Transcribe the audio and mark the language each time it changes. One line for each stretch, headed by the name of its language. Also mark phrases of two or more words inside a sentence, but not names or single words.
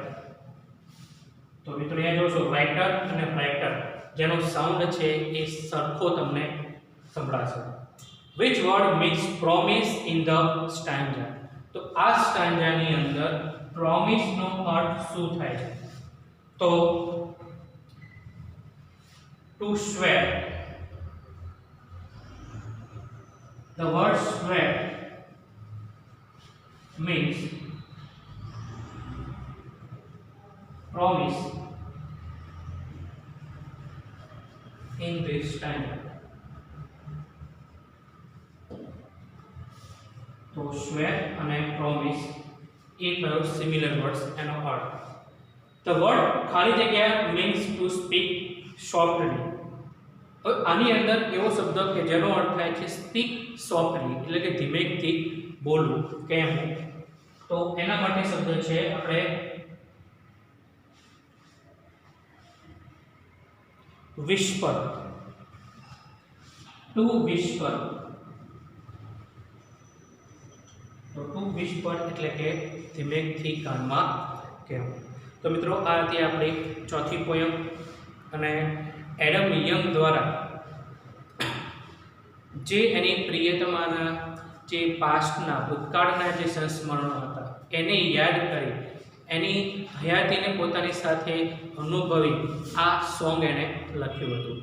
Gujarati: તો મિત્રો અહીંયા જોશો રાઇટર અને બ્રાઇટર જેનો સાઉન્ડ છે એ સરખો તમને સંભળાશે.
English: which word means promise in the stanza?
Gujarati: તો આ સ્ટાન્જા ની અંદર promise નો અર્થ શું થાય છે? તો
English: to swear, the word swear means promise in this stanza.
Gujarati: તો swear અને promise એ કયો
English: similar words
Gujarati: એનો અર્થ.
English: the word
Gujarati: ખાલી જગ્યા
English: means to speak softly.
Gujarati: હવે આની અંદર એવો શબ્દ કે જેનો અર્થ થાય છે
English: speak softly
Gujarati: એટલે કે ધીમેથી બોલવું કેમ. તો એના માટે શબ્દ છે આપણે whisper,
English: to whisper.
Gujarati: તો
English: to whisper
Gujarati: એટલે કે ધીમેથી કાનમાં કહેવું. તો મિત્રો આ હતી આપણી ચોથી પોયમ અને એડમ યંગ દ્વારા જે એની પ્રિયતમાના જે પાસ્ટના ભૂતકાળના જે સંસ્મરણો હતા એને યાદ કરી એની હયાતીને પોતાની સાથે અનુભવી આ સોંગ એણે લખ્યું હતું.